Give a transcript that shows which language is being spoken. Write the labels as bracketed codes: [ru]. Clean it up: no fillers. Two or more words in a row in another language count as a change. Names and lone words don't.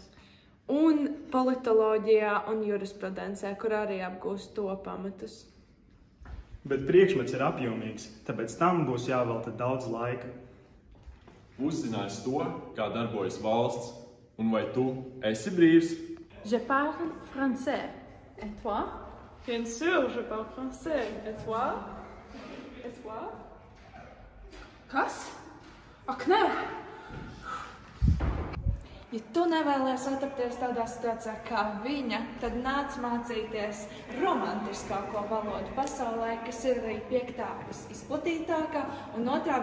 [lv] Un politoloģijā un jurisprudencē, kur arī apgūst to pamatus. Bet priekšmets ir apjomīgs, tāpēc tam būs jāvelta daudz laika. Uzzinās to, kā darbojas valsts, un vai tu esi brīvs? [fr] Je parle français. Et toi? Bien sûr, je parle français. Et toi? Et toi? [lv] Kas? Ak, nē! Ja tu nevēlies atrapties tādā situācijā kā viņa, tad nāc mācīties romantiskāko valodu pasaulē, kas ir arī 5. visizplatītākā un 2.